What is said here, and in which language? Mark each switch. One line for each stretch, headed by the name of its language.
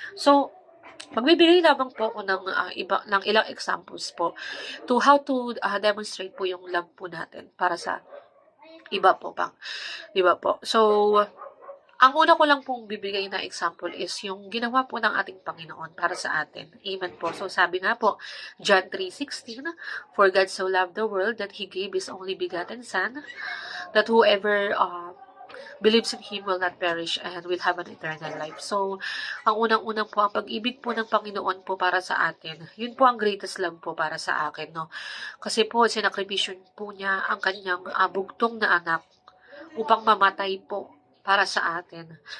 Filipino: So, magbibigay lamang po ako ng ilang examples po
English: to how to demonstrate
Filipino: po yung love po natin para sa iba po bang, di ba po? So, ang una ko lang pong bibigay na example is yung ginawa po ng ating Panginoon para sa atin. Amen po. So, sabi nga po,
English: John 3:16, For God so loved the world that He gave His only begotten Son, that whoever believes in Him will not perish and will have an eternal life.
Filipino: So, ang unang-unang po, ang pag-ibig po ng Panginoon po para sa atin, yun po ang
English: greatest love
Filipino: po para sa akin, no? Kasi po, sinakripisyon po niya ang kanyang bugtong na anak upang mamatay po para sa atin.